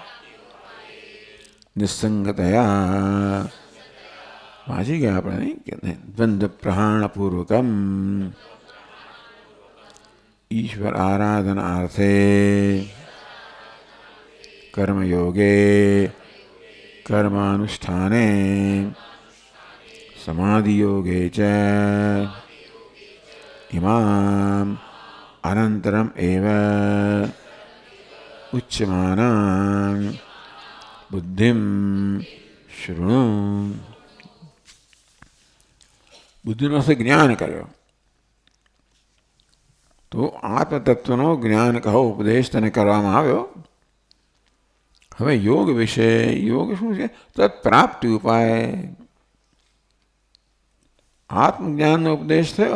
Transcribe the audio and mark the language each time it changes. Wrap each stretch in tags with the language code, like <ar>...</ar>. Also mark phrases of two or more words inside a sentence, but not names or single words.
<gu>નિસંગતયા, વાંચી ગયા આપણે નહીં કે</gu> <sa>द्वंद्व प्रहाणपूर्वकम ईश्वर आराधनार्थे कर्मयोगे कर्मानुष्ठाने समाधियोगे च इमाम अनंतरम एव उच्यमानां बुद्धिम शृणु।</sa> <gu>बुद्धिનો અર્થ જ્ઞાન કર્યો તો આત્મતત્વનો જ્ઞાન કહો ઉપદેશ તને કરવામાં આવ્યો. હવે યોગ વિશે, યોગ શું છે? તત્પ્રાપ્તિ ઉપાય. આત્મજ્ઞાનનો ઉપદેશ થયો.</gu>